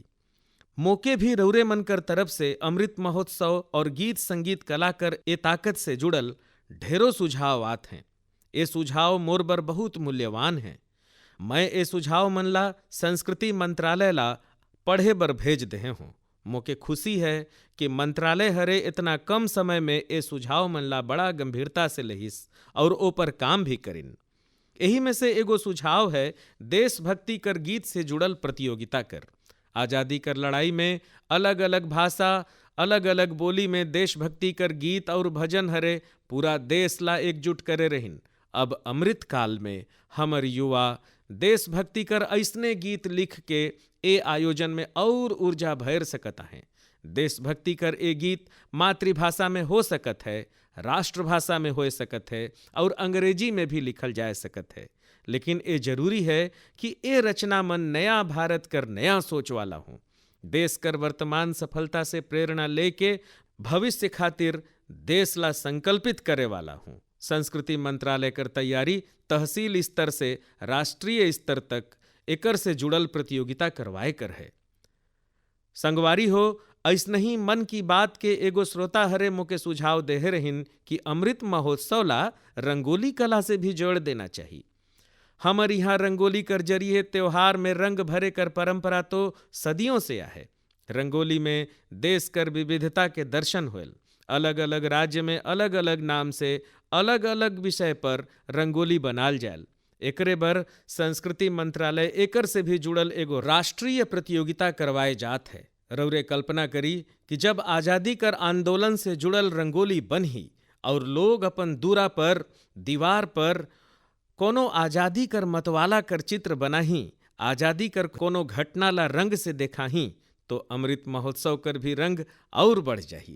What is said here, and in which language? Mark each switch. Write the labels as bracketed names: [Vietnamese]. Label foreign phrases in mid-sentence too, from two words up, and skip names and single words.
[Surgujia] मौके भी रौरे मन कर तरफ से अमृत महोत्सव और गीत संगीत कला कर ए ताकत से जुड़ल ढेरों सुझाव आत हैं। ये सुझाव मोर बर बहुत मूल्यवान हैं। मैं ये सुझाव मन ला संस्कृति मंत्रालय ला पढ़े बर भेज दे हूँ। मोके खुशी है कि मंत्रालय हरे इतना कम समय में ये सुझाव मन ला बड़ा गंभीरता से लहिस और ओपर काम भी करिन। यही में से एगो सुझाव है देशभक्ति कर गीत से जुड़ल प्रतियोगिता कर। आज़ादी कर लड़ाई में अलग अलग भाषा अलग अलग बोली में देशभक्ति कर गीत और भजन हरे पूरा देश ला एकजुट करे रहिन। अब अमृत काल में हमर युवा देशभक्ति कर ऐसने गीत लिख के ए आयोजन में और ऊर्जा भर सकता है। देशभक्ति कर ए गीत मातृभाषा में हो सकत है, राष्ट्रभाषा में हो सकत है और अंग्रेजी में भी लिखल जा सकत है। लेकिन ये जरूरी है कि ये रचना मन नया भारत कर नया सोच वाला हो। देश कर वर्तमान सफलता से प्रेरणा लेके भविष्य खातिर देश ला संकल्पित करे वाला हूँ। संस्कृति मंत्रालय कर तैयारी तहसील स्तर से राष्ट्रीय स्तर तक एकर से जुड़ल प्रतियोगिता करवाए कर है। संगवारी हो, ऐसने ही मन की बात के एगो श्रोता हरे मोके सुझाव देहे रहिन कि अमृत महोत्सव ला रंगोली कला से भी जोड़ देना चाहिए। हमर यहाँ रंगोली कर जरिए त्योहार में रंग भरे कर परंपरा तो सदियों से है। रंगोली में देश कर विविधता के दर्शन होल। अलग अलग राज्य में अलग अलग नाम से अलग अलग विषय पर रंगोली बनाल जायल। एकरे बर संस्कृति मंत्रालय एकर से भी जुड़ल एगो राष्ट्रीय प्रतियोगिता करवाए जात है। रौरे कल्पना करी कि जब आज़ादी कर आंदोलन से जुड़ल रंगोली बनही और लोग अपन दूरा पर दीवार पर कोनो आज़ादी कर मतवाला कर चित्र बनाही, आज़ादी कर कोनो घटना ला रंग से देखाही, तो अमृत महोत्सव कर भी रंग और बढ़ जाही।